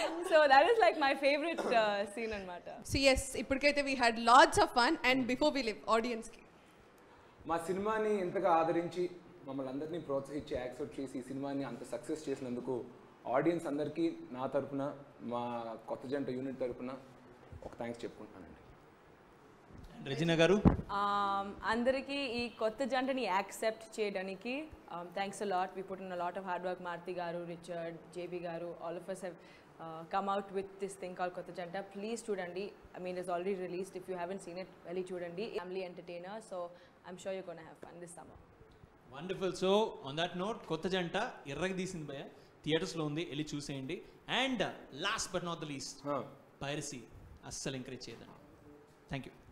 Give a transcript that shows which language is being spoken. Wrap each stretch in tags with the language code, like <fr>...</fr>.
<en>So that is like my favorite scene anamata. So yes, ఇప్పటికైతే we had lots of fun and before we leave audience కి</en> <te>మా సినిమాని ఎంతగా ఆదరించి మమ్మల్ని అందరినీ ప్రోత్సహించి యాక్సెప్ట్ చేసి ఈ సినిమాని అంత సక్సెస్ చేసినందుకు ఆడియన్స్ అందరికీ నా తరపున, మా కొత్త జంట యూనిట్ తరపున ఒక థ్యాంక్స్ చెప్పుకుంటున్నానండి. రెజినా గారు, అందరికీ ఈ కొత్త జంటని యాక్సెప్ట్ చేయడానికి thanks a lot.</te> <en>We put in a lot of hard work. Maruti గారు, Richard, JB గారు, all of us have come out with this thing called Kotha Janta.</en> <te>ప్లీజ్ చూడండి.</te> <en>I mean, it's already released. If you haven't seen it,</en> <te>వెళ్ళి చూడండి.</te> <en>Family entertainer, so I'm sure you're going to have fun this summer. Wonderful. So on that note,</en> <te>కొత్త జంట ఎర్రగా తీసింది భయ, థియేటర్స్లో ఉంది, వెళ్ళి చూసేయండి.</te> <en>and last but not the least, piracy</en> <te>అస్సలు ఎంకరేజ్ చేయదండి.</te> <en>Thank you.</en>